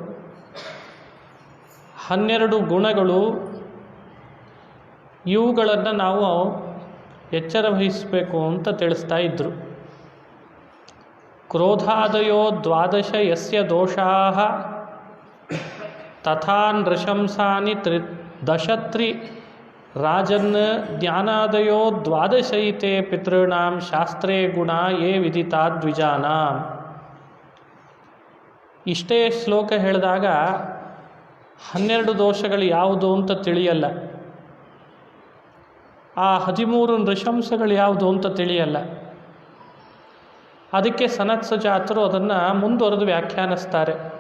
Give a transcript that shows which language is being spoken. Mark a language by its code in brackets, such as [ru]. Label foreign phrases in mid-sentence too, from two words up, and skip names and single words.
[kn] 12 ಗುಣಗಳು, ಇವುಗಳನ್ನು ನಾವು ಎಚ್ಚರ ವಹಿಸಬೇಕು ಅಂತ ತಿಳಿಸ್ತಾ ಇದ್ದರು. [sa] ಕ್ರೋಧಾದಯೋ 12 ಯಸ್ಯ ದೋಷಾಃ ತಥಾ ನೃಶಂಸಾನಿ 13 ರಾಜನ್ ಜ್ಞಾನಾದಯೋ 12 ಪಿತॄಣಾಂ ಶಾಸ್ತ್ರೇ ಗುಣ ಯೇ ವಿದಿತಾ ದ್ವಿಜಾನಾಂ. [kn] ಇಷ್ಟೇ ಶ್ಲೋಕ ಹೇಳಿದಾಗ 12 ದೋಷಗಳು ಯಾವುದು ಅಂತ ತಿಳಿಯಲ್ಲ, ಆ 13 ನೃಶಂಸಗಳು ಯಾವುದು ಅಂತ ತಿಳಿಯಲ್ಲ. ಅದಕ್ಕೆ ಸನತ್ಸುಜಾತರು ಅದನ್ನು ಮುಂದುವರೆದು ವ್ಯಾಖ್ಯಾನಿಸ್ತಾರೆ.